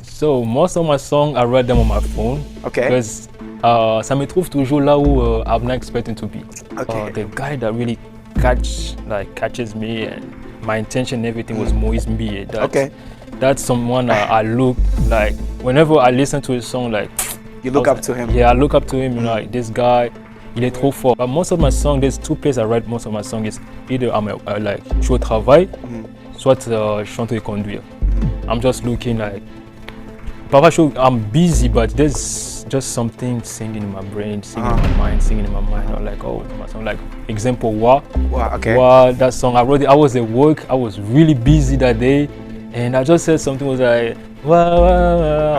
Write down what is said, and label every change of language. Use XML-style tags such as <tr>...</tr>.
<en>So most of my songs, I write them on my phone. Okay. Because ça me trouve toujours là où I'm not expecting to be. Okay. The guy that really catches me and my intention and everything was Moise Mbie. That's someone I look like whenever I listen to his song, like you look up to him. Yeah, I look up to him. You know, like this guy, il est trop fort. But most of my songs, there's two places I write most of my songs.</en> <fr>Is either I'm like je suis au travail, soit je suis en train de conduire.</fr> <en>I'm just looking like. Parfois I'm busy, but there's just something singing in my brain, singing in my mind. I'm like, oh, my song. Like example, Wa. Okay. Wa, that song I wrote it. I was at work. I was really busy that day, and I just said something was like, Wa, wa, wa.</en>